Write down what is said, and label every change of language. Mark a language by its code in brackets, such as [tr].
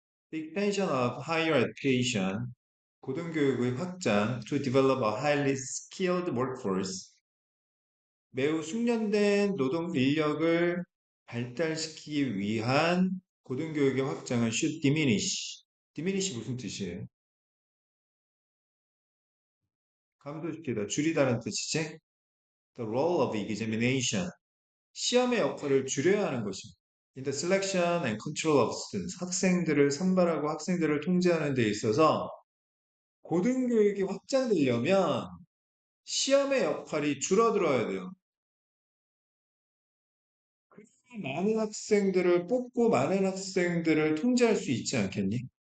[en] The expansion of higher education, [ko] 고등교육의 확장 [en] to develop a highly skilled workforce, [ko] 매우 숙련된 노동 인력을 발달시키기 위한 고등교육의 확장은 [en] should diminish. [ko] diminish 무슨 뜻이에요? 감소시키다, 줄이다는 뜻이지? [en] The role of examination. [ko] 시험의 역할을 줄여야 하는 것입니다. [en] In the selection and control of students. [ko] 학생들을 선발하고 학생들을 통제하는 데 있어서 고등교육이 확장되려면 시험의 역할이 줄어들어야 돼요. 그래야 많은 학생들을 뽑고 많은 학생들을 통제할 수 있지 않겠니?